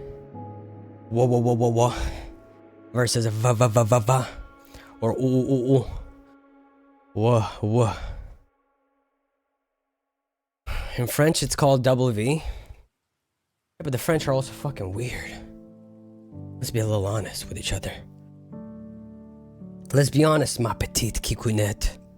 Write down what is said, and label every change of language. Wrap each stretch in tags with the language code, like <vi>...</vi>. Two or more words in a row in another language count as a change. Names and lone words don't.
<en>Whoa, whoa, whoa, whoa, whoa. Versus a va, va, va, va, va. Or ooh, ooh, ooh. Whoa, whoa. In French it's called double V. Yeah, but the French are also fucking weird. Let's be a little honest with each other. Let's be honest,</en> <fr>ma petite kikounette.</fr>